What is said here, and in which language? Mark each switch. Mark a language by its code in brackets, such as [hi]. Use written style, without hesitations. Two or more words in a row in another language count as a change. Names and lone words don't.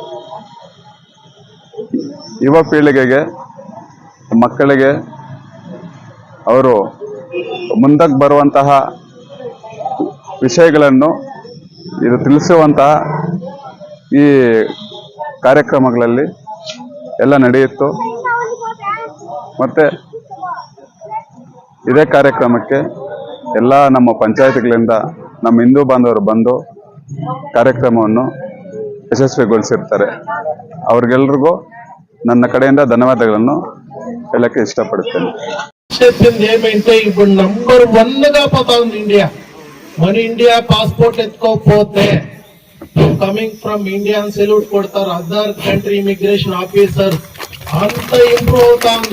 [kn] ಯುವ ಪೀಳಿಗೆಗೆ ಮಕ್ಕಳಿಗೆ ಅವರು ಮುಂದಕ್ಕೆ ಬರುವಂತಹ ವಿಷಯಗಳನ್ನು ಇದು ತಿಳಿಸುವಂತಹ ಈ ಕಾರ್ಯಕ್ರಮಗಳಲ್ಲಿ ಎಲ್ಲ ನಡೆಯಿತು. ಮತ್ತು ಇದೇ ಕಾರ್ಯಕ್ರಮಕ್ಕೆ ಎಲ್ಲ ನಮ್ಮ ಪಂಚಾಯತ್ಗಳಿಂದ ನಮ್ಮ ಹಿಂದೂ ಬಾಂಧವರು ಬಂದು ಕಾರ್ಯಕ್ರಮವನ್ನು ಯಶಸ್ವಿಗೊಳಿಸಿರ್ತಾರೆ. ಅವ್ರಿಗೆಲ್ರಿಗೂ ನನ್ನ ಕಡೇಂದ ಧನ್ಯವಾದಗಳನ್ನು ಹೇಳಕ್ಕೆ ఇష్టపడుతాను. [te] చెప్పింది ఏమంటే ఇప్పుడు నంబర్ 1 గా పోతా ఉంది ఇండియా. మన ఇండియా పాస్పోర్ట్ ఎత్తుకోకపోతే [en] coming from India [te] అని సెల్యూట్ కొడతారు [en] other country immigration officer. [te] అంత ఇంప్రూవ్ అవుతా ఉంది.